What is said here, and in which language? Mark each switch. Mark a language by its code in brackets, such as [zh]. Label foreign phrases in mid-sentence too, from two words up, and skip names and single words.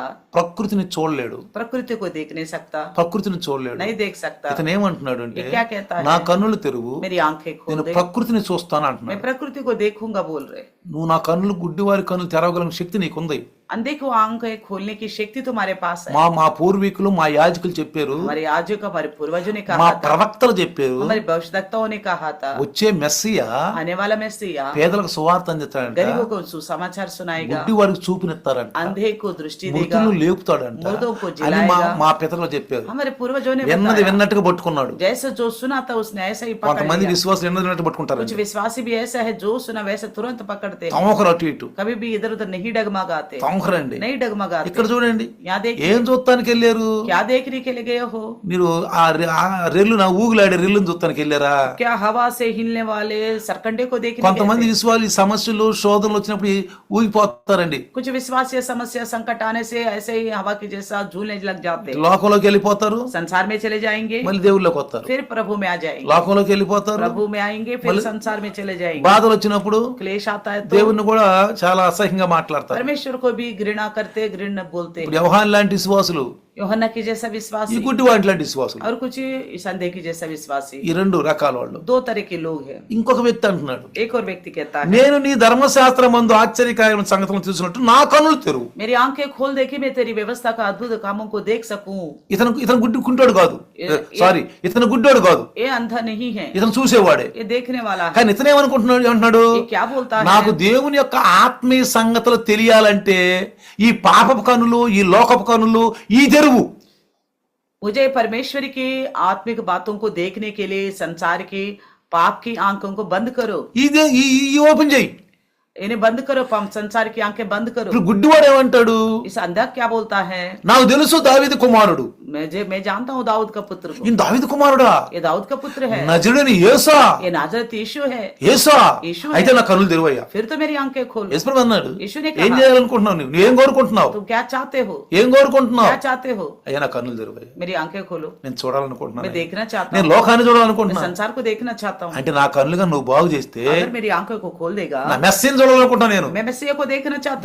[te] ప్రకృతిని చూడలేడు, [hi] प्रकृति को देख नहीं सकता, [te] ప్రకృతిని చూడలేడు. [hi] नहीं देख सकता। [te] ఇతను ఏమంటున్నాడు అంటే, [hi] ये क्या कहता [te] నా [hi] है? [te] కన్నులు తెరువు, [hi] मेरी आंखें खोल [te] నేను [hi] दे, [te] ప్రకృతిని చూస్తాను [hi] मैं [te] అంటున్నాడు. [hi] प्रकृति को देखूंगा बोल रहे। [te] నువ్వు నా కన్నులు, గుడ్డివారి కన్నులు తెరవగలిగిన శక్తి నీకుంది. [hi] अंधे को आंखें खोलने की शक्ति तुम्हारे पास है। [te] మా పూర్వీకులు మా యాజకులు చెప్పారు, [hi] हमारे आजू का हमारे पूर्वजों ने [te] మా [hi] कहा था, [te] ప్రవక్తలు చెప్పారు, [hi] हमारे भविष्यवक्ताओं ने कहा था, [te] వచ్చే మెస్సియా [hi] आने वाला मैसिया [te] పేదలకు సువార్త అందిస్తాడంట, [hi] गरीबों को सुसमाचार सुनाएगा, [te] గుడ్డి వారికి చూపునిస్తారంట, [hi] अंधे को दृष्टि देगा, [te] మృతులను లేపుతాడంట [hi] मुर्दों को [te] అని మా [hi] जिलाएगा। [te] మా పితరులు చెప్పారు. [hi] हमारे पूर्वजों ने [te] విన్నది [hi] बताया, [te] విన్నట్టుగా పట్టుకున్నాడు. [hi] जैसे जो सुना था उसने ऐसा ही पकड़ [te] కొంతమంది [hi] लिया। [te] విశ్వాసులు విన్నది విన్నట్టు [hi] कुछ [te] పట్టుకుంటారు, [hi] विश्वासी भी ऐसा है जो सुना वैसे तुरंत पकड़ते हैं, [te] తమొకరు అటు ఇటు [hi] कभी भी इधर उधर नहीं डगमगाते, [te] తమొకరండి. [hi] नहीं डगमगाते। [te] ఇక్కడ చూడండి, [hi] यहाँ देखिए, [te] ఏం చూస్తానికి వెళ్ళారు [hi] क्या देखने के लिए गए हो? [te] మీరు? ఆ రెల్లు నా ఊగులాడే రెల్లుని చూస్తానికి వెళ్ళారా? [hi] क्या हवा से हिलने वाले सरकंडे को देखने गए [te] కొంతమంది [hi] थे? [te] విశ్వాసులు ఈ సమస్యలు శోధనలు వచ్చినప్పుడు ఊగిపోతారండి, [hi] कुछ विश्वासी समस्या संकट आने से ऐसे ही हवा के जैसा झूलने लग जाते, [te] లోకంలోకి వెళ్ళిపోతారు, [hi] संसार में चले जाएंगे, [te] మళ్ళీ దేవుళ్ళకి వస్తారు, [hi] फिर प्रभु में आ जाएंगे, [te] లోకంలోకి వెళ్ళిపోతారు. [hi] प्रभु में आएंगे, फिर संसार में चले जाएंगे। [te] బాధలు వచ్చినప్పుడు [hi] क्लेश आता है तो [te] దేవుణ్ణి కూడా చాలా అసహ్యంగా మాట్లాడతారు. [hi] परमेश्वर को भी घृणा करते, घृणा बोलते। [te] ఇప్పుడు యోహాన్ లాంటి విశ్వాసులు, [hi] యోహన్నా की जैसा [te] ఈ [hi] विश्वासी [te] గుడ్డి వాటి లాంటి విశ్వాసులు, [hi] और कुछ संदेह की जैसा विश्वासी, [te] ఈ రెండు రకాల వాళ్ళు. [hi] दो तरह के लोग हैं। [te] ఇంకొక వ్యక్తి అంటున్నాడు, [hi] एक और व्यक्ति कहता है, [te] నేను నీ ధర్మశాస్త్రం మందు ఆశ్చర్యకార్యమైన సంగతులను చూసినట్టు నా కన్నులు తెరువు. [hi] मेरी आंखें खोल दे कि मैं तेरी व्यवस्था का अद्भुत कामों को देख सकूं। [te] ఇతను గుడ్డుకుంటాడు కాదు, సారీ ఇతను గుడ్డోడు కాదు, [hi] ये अंधा नहीं है, [te] ఇతను చూసేవాడే. [hi] ये देखने वाला है। [te] కానీ ఇతను ఏమనుకుంటున్నాడు, ఏమంటున్నాడు, [hi] ये क्या बोलता है? [te] నాకు దేవుని యొక్క ఆత్మీయ సంగతులు తెలియాలంటే ఈ పాపపు కన్నులు, ఈ లోకపు కన్నులు ఈ తెరువు. [hi] मुझे परमेश्वर की आत्मिक बातों को देखने के लिए संसार की पाप की आंखों को बंद करो, [te] ఇదే ఈ ఓపెన్ చేయి. [hi] इन्हें बंद करो, संसार की आंखें बंद करो। [te] ఇప్పుడు గుడ్డివాడు ఏమంటాడు, [hi] इस अंधा क्या बोलता है? [te] నాకు తెలుసు దావీదు కుమారుడు. [hi] मैं जानता हूँ दाऊद का पुत्र को, [te] ఈయన దావీదు కుమారుడా? [hi] ये दाऊद का पुत्र है, [te] నజరుడైన యేసా? [hi] ये नाजरत यीशु है। [te] యేసా? [hi] यीशु [te] అయితే [hi] है, [te] నా కన్నులు తెరువయ్యా. [hi] फिर तो मेरी आंखें खोल। [te] యేసుప్రభు అన్నాడు, [hi] यीशु ने [te] ఏం [hi] कहा, [te] చేయాలనుకుంటున్నావు, నువ్వు ఏం కోరుకుంటున్నావు, [hi] तुम क्या चाहते हो, [te] ఏం కోరుకుంటున్నావు? [hi] क्या चाहते हो? [te] అయ్యా నా కన్నులు తెరువయ్యా, [hi] मेरी आंखें खोलो, [te] నేను చూడాలనుకుంటున్నాను, [hi] मैं देखना चाहता [te] నేను [hi] हूँ, [te] లోకాన్ని [hi] मैं [te] చూడాలనుకుంటున్నాను. [hi] संसार को देखना चाहता हूँ। [te] అంటే నా కన్నులుగా నువ్వు బాగు చేస్తే [hi] अगर मेरी आंखों को खोल देगा, [te] నా మెస్సీని చూడాలనుకుంటున్నా, నేను [hi] मैं मसीह को देखना चाहता